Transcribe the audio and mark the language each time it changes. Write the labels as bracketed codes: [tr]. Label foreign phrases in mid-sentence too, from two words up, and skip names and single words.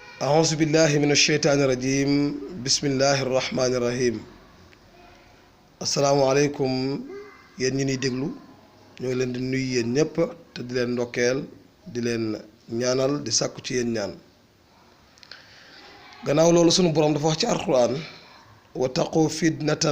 [ar] أعوذ بالله من الشيطان الرجيم بسم الله الرحمن الرحيم [wo] asalaamaaleykum yéen ñi ñuy déglu ñoo ngi leen di nuyu yéen ñëpp te di leen ndokkeel di leen ñaanal di sàkku ci yéen ñaan gannaaw loolu sunu borom dafa wax ci alquran [ar] واتقوا فتنة